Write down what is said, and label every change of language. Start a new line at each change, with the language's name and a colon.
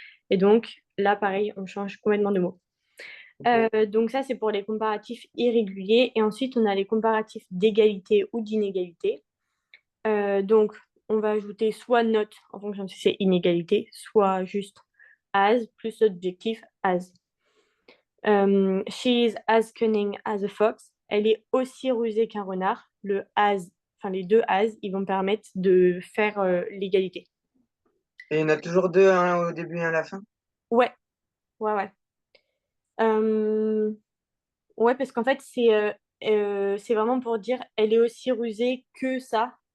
French: Et donc, là, pareil, on change complètement de mot. Ok. Donc ça, c'est pour les comparatifs irréguliers. Et ensuite, on a les comparatifs d'égalité ou d'inégalité. Donc, on va ajouter soit not en fonction de si c'est inégalité, soit juste as plus l'adjectif as.
English: She is as cunning as a fox.
French: Elle est aussi rusée qu'un renard. Le as, enfin les deux as, ils vont permettre de faire l'égalité. Et il y en a toujours deux, un au début et un à la fin? Ouais, ouais, ouais. Euh, ouais, parce qu'en fait, c'est vraiment pour dire elle est aussi rusée que ça.